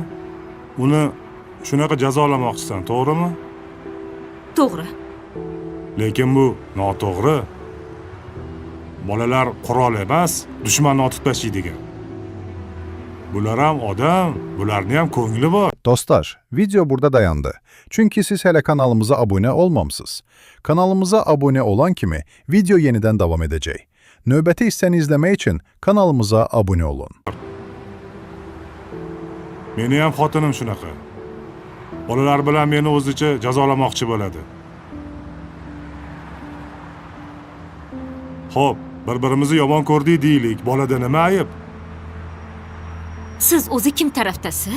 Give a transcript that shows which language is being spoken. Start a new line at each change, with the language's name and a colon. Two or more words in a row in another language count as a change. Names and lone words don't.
Uzbek: Uni shunaqa jazolamoqchisan, to'g'rimi? To'g'ri. Lekin bu noto'g'ri. Bolalar qurol emas, dushmanni otib tashlaydigan. Bular ham odam, bularning ham ko'ngli bor.
Azerbaijani: Dostlar, video burada dayandı. Çünkü siz hele kanalımıza abone olmamışsınız. Kanalımıza abone olan kimi video yeniden devam edecek. Növbəti hissəni izlemek için kanalımıza abone olun.
Uzbek: Meni ham xotinim shunaqa. Bolalar bilan meni o'zicha jazolamoqchi bo'ladi. Xo'p, bir-birimizni yomon ko'rdik deylik. Bolada nima ayb? Siz o'zi kim tarafdasiz?